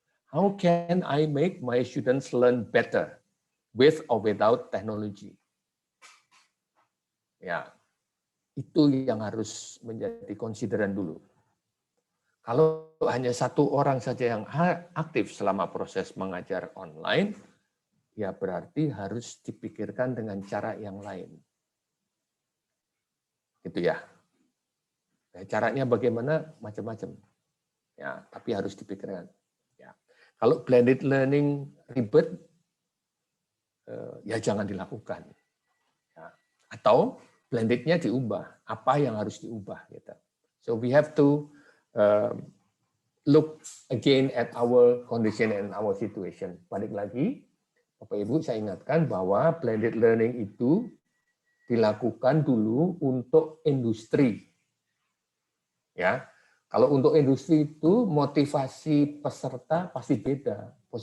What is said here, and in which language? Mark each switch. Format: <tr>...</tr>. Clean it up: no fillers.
<en>How can I make my students learn better with or without technology?</en> <id>Ya, itu yang harus menjadi konsideran dulu. Kalau hanya satu orang saja yang aktif selama proses mengajar online, ya berarti harus dipikirkan dengan cara yang lain. Gitu ya. Nah, caranya bagaimana? Macam-macam. Ya, tapi harus dipikirkan. Ya. Kalau blended learning ribet, ya jangan dilakukan. Ya. Atau blendednya diubah. Apa yang harus diubah? Gitu.</id> <en>So we have to look again at our condition and our situation.</en> <id>Balik lagi, Bapak Ibu, saya ingatkan bahwa blended learning itu dilakukan dulu untuk industri. Ya, kalau untuk industri itu motivasi peserta pasti beda.</id>